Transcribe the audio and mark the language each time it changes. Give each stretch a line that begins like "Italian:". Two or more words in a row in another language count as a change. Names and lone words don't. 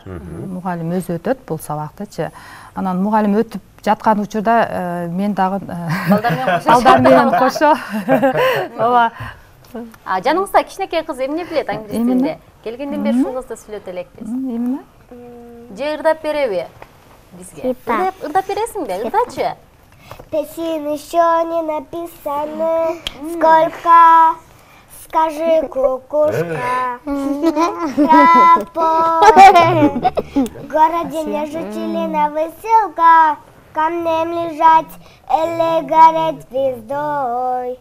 Kyrgyz: Мугалим өзү өтөт бул сабактычы. Анан мугалим өтүп жаткан учурда мен дагы балдар менен кошо. Ооба. Жаныңызда кичинекей кыз эмне билет англис тилинде? Келгенден бери ушул кызды сүйлөтө элекпиз. Эмне? Же ырдап береби бизге? Ырдап бересиңби? Ырдачы.
Russian: Песен еще не написаны. Сколько? Скажи, кукушка. В городе не жители на выселках. Камнем лежать или гореть звездой.